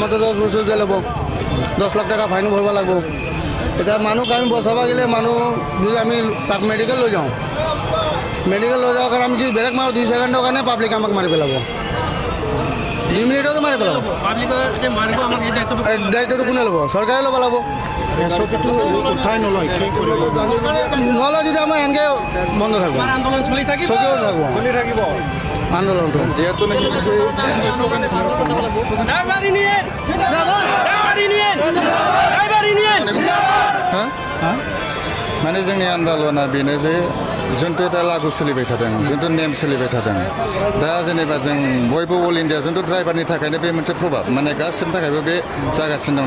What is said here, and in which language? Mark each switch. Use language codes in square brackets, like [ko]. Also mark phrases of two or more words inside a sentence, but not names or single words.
[as] আমাৰতো 10 বছৰ জেল হ'ব, 10 লাখ টকা ফাইনো ভৰিব লাগিব। এতিয়া মানুহক আমি বচাব গ'লে মানুহ যদি আমি তাক মেডিকেল লৈ যাওঁ, মেডিকেল লৈ যাওঁ কাৰণে আমি যদি বেলেগ মাৰোঁ 2 ছেকেণ্ডৰ কাৰণে পাব্লিক আমাক মাৰি পেলাব, 2 মিনিটতে মাৰি পেলাব। দায়িত্বটো কোনে ল'ব? চৰকাৰে ল'ব লাগিব। SOPটো উঠাই নলয়, নলয় যদি আমাৰ এনেকৈ বন্ধ থাকিব, আন্দোলন চলি থাকিব আন্দোলনটো। যিহেতু [brx] माने जोंनि आन्दोलना बेनो जे जोंथ' दा लागु सोलिबाय थादों, जोंथ' नेम सोलिबाय थादों। दा जेनेबा जों बयबो [en] all india [brx] जोंथ' ड्राइभारनि थाखायनो बे मोनसे प्रभाब माने गासिबो थाखायबो बे जागासिनो दं।